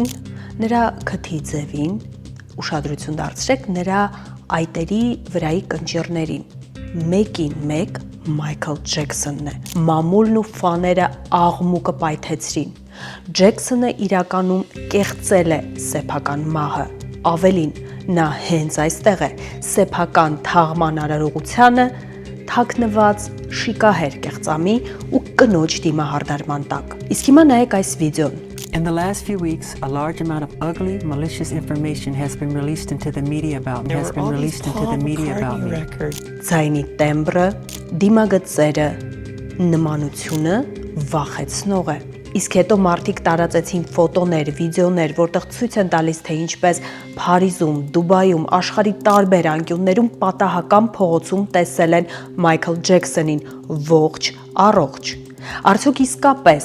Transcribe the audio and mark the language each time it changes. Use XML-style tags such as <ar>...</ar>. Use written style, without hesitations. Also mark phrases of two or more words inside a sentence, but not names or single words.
<hy>նրա քթի ձևին, ուշադրություն դարձրեք նրա այտերի վրայի կնճիռներին։ Մեկին մեկ Մայքլ Ջեքսոնն է։ Մամուլն ու ֆաները աղմուկը պայթեցրին։ Ջեքսոնը իրականում կեղծել է սեփական մահը։ Ավելին, նա հենց այստեղ է սեփական թաղման արարողությանը թաքնված շիկահեր կեղծամի ու կնոջ դիմահարդարման տակ։ Իսկ հիմա նայեք այս վիդեոն։</hy> <en>In the last few weeks, a large amount of ugly, malicious information has been released into the media about me.</en> <hy>Ձայնի տեմբրը, դիմագծերը, նմանությունը վախեցնող է։ Իսկ հետո մարդիկ տարածեցին ֆոտոներ, վիդեոներ, որտեղ ցույց են տալիս, թե ինչպես Փարիզում, Դուբայում, աշխարհի տարբեր անկյուններում պատահական փողոցում տեսել են Մայքլ Ջեքսոնին ողջ առողջ։ Արդյոք իսկապես</hy>